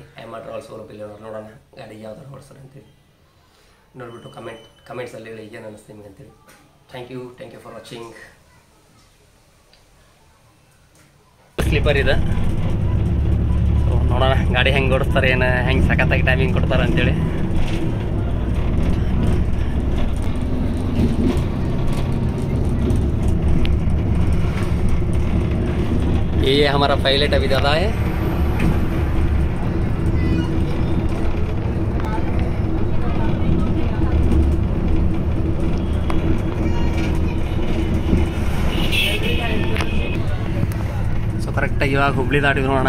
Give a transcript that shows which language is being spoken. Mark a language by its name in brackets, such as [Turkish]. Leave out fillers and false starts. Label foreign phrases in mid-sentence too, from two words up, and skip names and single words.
[Kannada] MR ಟ್ರಾವೆಲ್ಸ್ ಓಲೋ ಬಿಲ್ ನೋಡೋಣ ಗಾಡಿ ಯಾವ ಥರ ಓಡಿಸ್ತಾರೆ ಅಂತೇಳಿ. ನೋಡಿಬಿಟ್ಟು ಕಮೆಂಟ್ಸಲ್ಲಿ ಹೇಳಿ ಏನು ಅನ್ನಿಸ್ತು ನಿಮಗೆ ಅಂತೇಳಿ. [English] thank you for watching. [Kannada] ಸ್ಲೀಪರ್ ಇದೆ. ಸೊ ನೋಡೋಣ ಗಾಡಿ ಹೆಂಗೆ ಓಡಿಸ್ತಾರೆ, ಏನು ಹೆಂಗೆ ಸಖತ್ತಾಗಿ ಟೈಮಿಂಗ್ ಕೊಡ್ತಾರೆ ಅಂತೇಳಿ. [Hindi] ये हमारा पायलट अभी ज़्यादा है. [Kannada] ಸೊ ಕರೆಕ್ಟಾಗಿ ಇವಾಗ ಹುಬ್ಳಿ ದಾಟಿದ್ವಿ ನೋಡೋಣ.